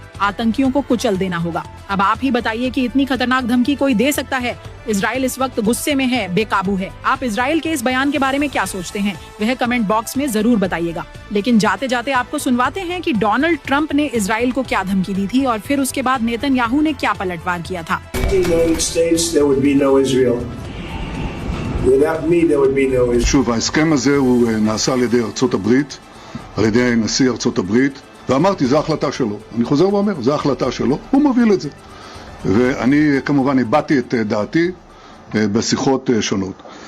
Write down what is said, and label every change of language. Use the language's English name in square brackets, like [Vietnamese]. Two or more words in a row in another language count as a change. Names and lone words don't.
[Hindi] आतंकियों को कुचल देना होगा। अब आप ही बताइए कि इतनी खतरनाक धमकी कोई दे सकता है? इजराइल इस वक्त गुस्से में है, बेकाबू है। आप इजराइल के इस बयान के बारे में क्या सोचते हैं वह [English] comment box [Hindi] में जरूर बताइएगा। लेकिन जाते जाते आपको सुनवाते हैं कि डोनाल्ड ट्रंप ने इजराइल को क्या धमकी दी थी और फिर उसके बाद नेतन्याहू ने क्या पलटवार किया था। [Hebrew] שוב, ההסכם הזה הוא נעשה על ידי ארצות הברית, על ידי נשיא ארצות הברית, ואמרתי, זו ההחלטה שלו. אני חוזר ואומר, זו ההחלטה שלו, הוא מוביל את זה. ואני כמובן הבעתי את דעתי בשיחות שונות.